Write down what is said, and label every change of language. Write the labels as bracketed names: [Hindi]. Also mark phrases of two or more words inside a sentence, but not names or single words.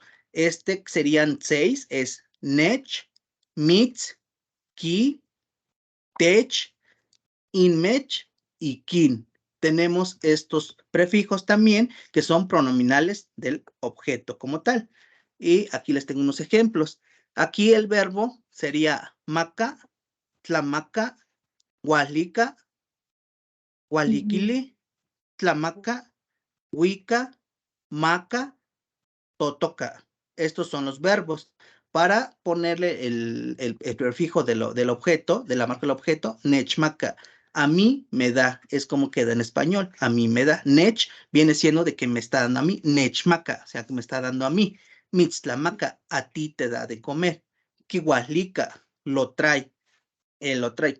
[Spanish] Serían 6, es [Nahuatl languages] nech, mitz, ki, tech, inmech [Spanish] y kin. Tenemos estos prefijos también que son pronominales del objeto como tal. Y aquí les tengo unos ejemplos. Aquí el verbo sería [Nahuatl languages] maca, tlamaca, hualica, hualiquili, tlamaca, huica, maca, totoca. [Spanish] Estos son los verbos. Para ponerle el prefijo del objeto, de la marca del objeto, nechmaca. A mí me da, es como queda en español, a mí me da. Nech viene siendo de que me está dando a mí, nechmaca, o sea, que me está dando a mí. Mitztlamaca, a ti te da de comer. Kihualica, lo trae, él lo trae.